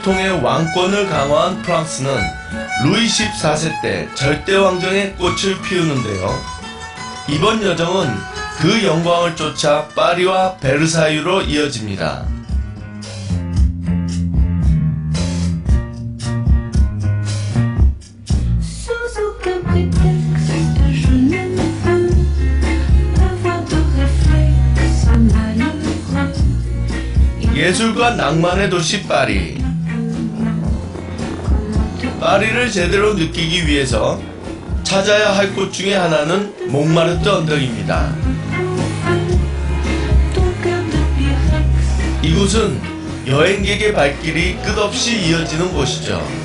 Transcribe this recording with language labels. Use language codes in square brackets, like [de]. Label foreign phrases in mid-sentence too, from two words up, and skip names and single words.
[ko] 통해 왕권을 강화한 프랑스는 루이 14세 때 절대왕정의 꽃을 피우는데요. 이번 여정은 그 영광을 쫓아 파리와 베르사유로 이어집니다. [fr] Sous aucun prétexte, je ne veux avoir de réflexe malheureux. [ko] 예술과 낭만의 도시 파리. 파리를 제대로 느끼기 위해서 찾아야 할 곳 중에 하나는 몽마르트 언덕입니다. 이곳은 여행객의 발길이 끝없이 이어지는 곳이죠.